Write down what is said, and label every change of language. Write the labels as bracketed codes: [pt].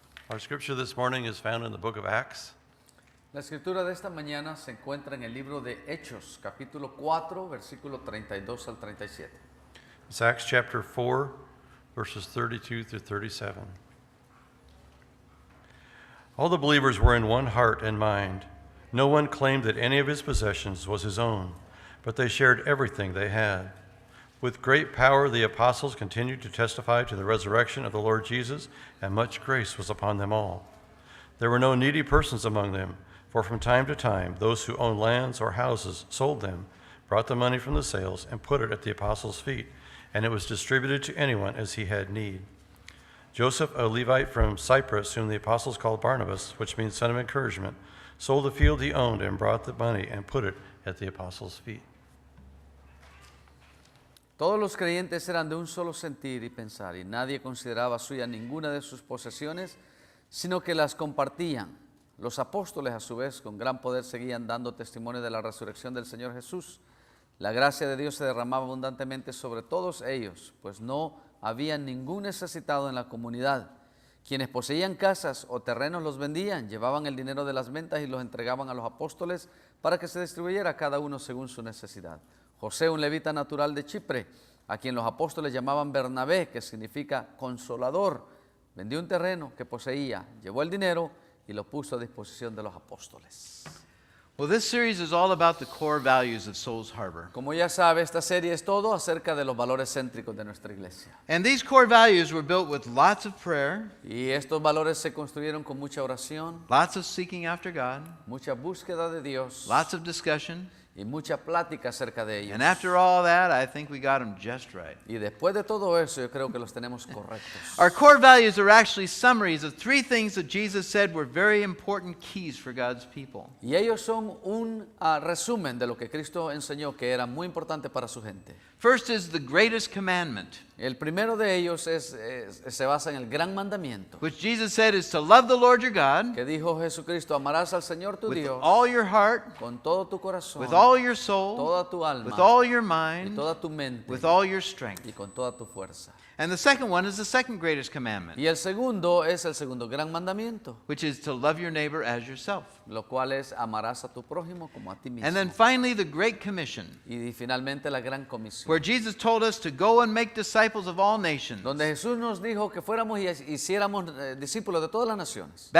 [en] Our scripture this morning is found in the book of Acts, [es] La escritura de esta mañana se encuentra en el libro de Hechos, capítulo 4, versículo 32 al 37. [en] it's Acts chapter 4, verses 32 through 37. All the believers were in one heart and mind. No one claimed that any of his possessions was his own, but they shared everything they had. With great power, the apostles continued to testify to the resurrection of the Lord Jesus, and much grace was upon them all. There were no needy persons among them, for from time to time, those who owned lands or houses sold them, brought the money from the sales, and put it at the apostles' feet, and it was distributed to anyone as he had need. Joseph, a Levite from Cyprus, whom the apostles called Barnabas, which means son of encouragement, sold the field he owned and brought the money and put it at the apostles' feet. [es] Todos los creyentes eran de un solo sentir y pensar, y nadie consideraba suya ninguna de sus posesiones, sino que las compartían. Los apóstoles, a su vez, con gran poder seguían dando testimonio de la resurrección del Señor Jesús. La gracia de Dios se derramaba abundantemente sobre todos ellos, pues no había ningún necesitado en la comunidad. Quienes poseían casas o terrenos los vendían, llevaban el dinero de las ventas y los entregaban a los apóstoles para que se distribuyera a cada uno según su necesidad. José, un levita natural de Chipre, a quien los apóstoles llamaban Bernabé, que significa consolador, vendió un terreno que poseía, llevó el dinero y lo puso a disposición de los apóstoles. [en] Well, this series is all about the core values of Souls Harbor. [es] Como ya sabe, esta serie es todo acerca de los valores céntricos de nuestra iglesia. [en] And these core values were built with lots of prayer, [es] Y estos valores se construyeron con mucha oración, [en] lots of seeking after God, [es] mucha búsqueda de Dios [en] lots of discussion. [es] y mucha plática acerca de ellos. [en] And after all that, I think we got them just right. [es] Y después de todo eso, yo creo que los tenemos correctos. [en] Our core values are actually summaries of three things that Jesus said were very important keys for God's people. [es] Y ellos son un resumen de lo que Cristo enseñó que era muy importante para su gente. [en] First is the greatest commandment, [es] El primero de ellos se basa en el gran mandamiento, [en] which Jesus said is to love the Lord your God [es] que dijo Jesucristo: amarás al Señor tu [en] with [es] Dios [en] all your heart, [es] con todo tu corazón, [en] with all your soul, [es] toda tu alma, [en] with all your [es] y [en] mind, [es] toda tu mente, [en] with all your strength. [es] y con toda tu fuerza. [en] And the second one is the second greatest commandment, [es] Y el segundo es el segundo gran mandamiento, [en] which is to love your neighbor as yourself. [es] lo cual es amarás a tu prójimo como a ti mismo. [en] And then finally, the Great Commission, [es] Y finalmente la gran comisión, [en] where Jesus told us to go and make disciples of all nations, [es] donde Jesús nos dijo que fuéramos y hiciéramos discípulos de todas las naciones,